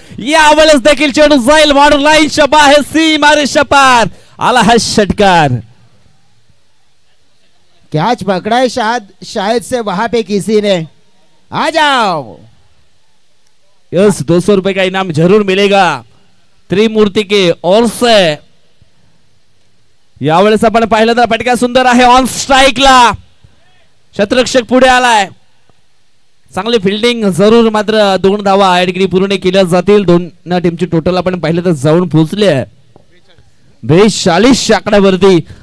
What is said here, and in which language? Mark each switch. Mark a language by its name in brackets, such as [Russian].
[Marathi] यावेळेस देखील चेंडू जाईल मारून लाईनच्या बाहेर, सीमा रेषा पार आला हा षटकार. [Hindi] कैच पकड़ा है शायद से वहां पे किसी ने. आ जाओ. यस 200 रुपए का इनाम जरूर मिलेगा त्रिमूर्ति के ओर से. [Marathi] यावेळेस आपण पाहिलं तर फटका सुंदर आहे ऑन स्ट्राइकला. क्षेत्ररक्षक पुढे आलाय. चांगली फिल्डिंग जरूर, मात्र 2 धावा या ठिकाणी पूर्ण केल्या जातील. 2 टीमची टोटल आपण पाहिलं तर जाऊन पोहोचले आहे 42 आकड्यावरती.